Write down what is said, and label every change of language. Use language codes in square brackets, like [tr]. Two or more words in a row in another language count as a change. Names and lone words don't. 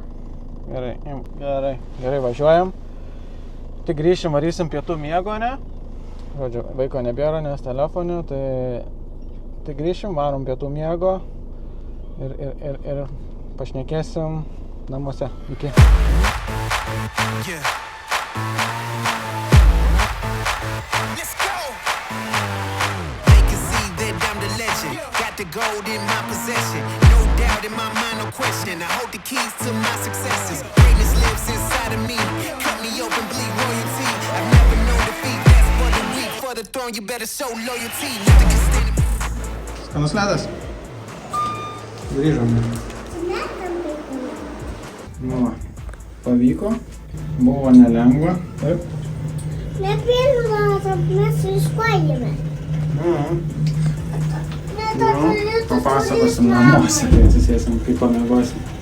[lt] Gerai, gerai, važiuojam. Tik grįšim, varysim pietų miego, ne? Žodžiu, vaiko nebėra, nes telefone, tai tik grįšim, varom pietų miego ir pašnekėsim namuose. Iki. [en] Yeah. Let's go. They can see that I'm the legend. Got the gold in my possession. No doubt in my mind, no question. I hold the keys to my successes. Greatness lives inside of me. Cut me open, bleed royalty. I've never known defeat. That's for the weak. For the throne, you better show loyalty. Nothing can stand in my... [lt] Skanus ledas? Grįžom. Nu va, pavyko. Buvo nelengva. Taip. Ne pirmą, mes iškojame. Papasakosim namuose, kai atsisėsim, kaip pamiegosim.